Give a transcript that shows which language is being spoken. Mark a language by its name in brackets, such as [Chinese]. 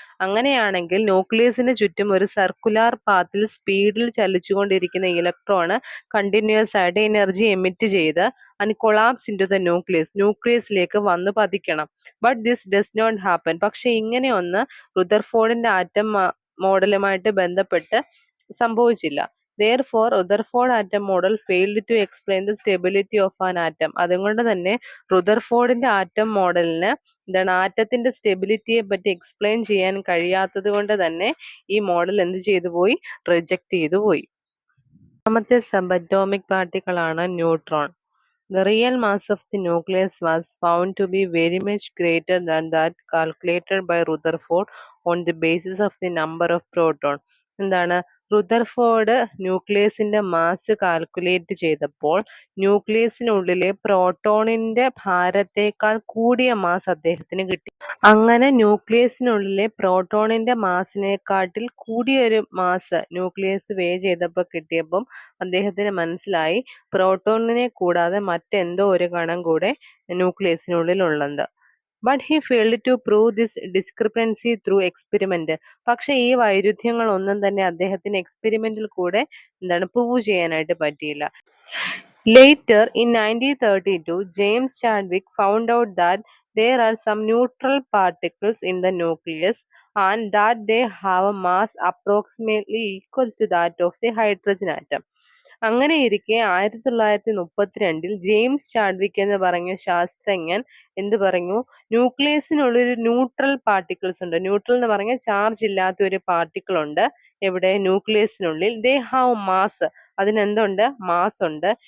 [Malayalam] അങ്ങനെയാണെങ്കിൽ ന്യൂക്ലിയസിന് ചുറ്റും ഒരു സർക്കുലാർ പാത്തിൽ സ്പീഡിൽ ചലിച്ചുകൊണ്ടിരിക്കുന്ന ഇലക്ട്രോണ് കണ്ടിന്യൂസ് ആയിട്ട് എനർജി എമിറ്റ് ചെയ്ത് [English] and collapse into the [Malayalam] ന്യൂക്ലിയസിലേക്ക് വന്ന് പതിക്കണം. [English] But this does not happen. [Malayalam] പക്ഷെ ഇങ്ങനെ ഒന്ന് റുദർഫോർഡിന്റെ ആറ്റം മോഡലുമായിട്ട് ബന്ധപ്പെട്ട് സംഭവിച്ചില്ല. [English] Therefore, Rutherford atom model failed to explain the stability of an atom. [Malayalam] അതുകൊണ്ട് തന്നെ റുദർഫോർഡിന്റെ ആറ്റം മോഡലിന് എന്താണ് ആറ്റത്തിന്റെ സ്റ്റെബിലിറ്റിയെ പറ്റി എക്സ്പ്ലെയിൻ ചെയ്യാൻ കഴിയാത്തത് കൊണ്ട് തന്നെ ഈ മോഡൽ എന്ത് ചെയ്തു പോയി, റിജക്ട് ചെയ്തു പോയി. രണ്ടാമത്തെ സബറ്റോമിക് പാർട്ടിക്കിൾ ആണ് neutron. [English] The real mass of the nucleus was found to be very much greater than that calculated by Rutherford on the basis of the number of proton. [Malayalam] എന്താണ് Rutherford ന്യൂക്ലിയസിന്റെ mass calculate ചെയ്തപ്പോൾ ന്യൂക്ലിയസിനുള്ളിലെ പ്രോട്ടോണിന്റെ ഭാരത്തേക്കാൾ കൂടിയ mass അദ്ദേഹത്തിന് കിട്ടി. അങ്ങനെ ന്യൂക്ലിയസിനുള്ളിലെ പ്രോട്ടോണിന്റെ മാസിനെക്കാട്ടിൽ കൂടിയൊരു mass nucleus വേ ചെയ്തപ്പോൾ കിട്ടിയപ്പം അദ്ദേഹത്തിന് മനസ്സിലായി പ്രോട്ടോണിനെ കൂടാതെ മറ്റെന്തോ ഒരു കണം കൂടെ ന്യൂക്ലിയസിനുള്ളിൽ ഉള്ളത്. [English] But he failed to prove this discrepancy through experiment. [Malayalam] പക്ഷെ ഈ വൈരുദ്ധ്യങ്ങൾ ഒന്നും തന്നെ അദ്ദേഹത്തിന് എക്സ്പെരിമെന്റിൽ കൂടെ പ്രൂവ് ചെയ്യാനായിട്ട് പറ്റിയില്ല. [English] Later in 1932, James Chadwick found out that there are some neutral particles in the nucleus and that they have a mass approximately equal to that of the hydrogen atom. [Malayalam] അങ്ങനെ ഇരിക്കെ 1932 ജെയിംസ് ചാഡ്വിക് എന്ന് പറഞ്ഞ ശാസ്ത്രജ്ഞൻ എന്ത് പറഞ്ഞു, ന്യൂക്ലിയസിനുള്ളൊരു neutral particles ഉണ്ട്. Neutral എന്ന് പറഞ്ഞാൽ ചാർജ് ഇല്ലാത്ത ഒരു പാർട്ടിക്കിൾ ഉണ്ട്. എവിടെ? ന്യൂക്ലിയസിനുള്ളിൽ. [English] They have mass. [Malayalam] അതിനെന്തുണ്ട്? മാസ് ഉണ്ട്.